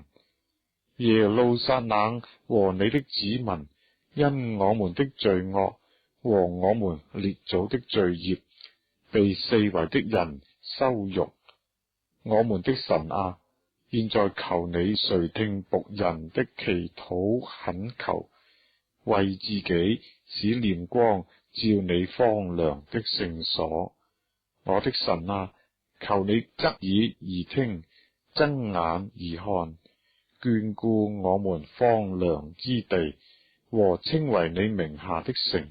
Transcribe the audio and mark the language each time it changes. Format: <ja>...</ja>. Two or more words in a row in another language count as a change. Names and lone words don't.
<zh>耶路撒冷和你的子民，因我們的罪惡和我們列祖的罪孽， 被四圍的人羞辱。我們的神啊，現在求你垂聽僕人的祈禱懇求，為自己使臉光照你荒涼的聖所。我的神啊，求你側耳而聽，睜眼而看，眷顧我們荒涼之地和稱為你名下的城。</zh>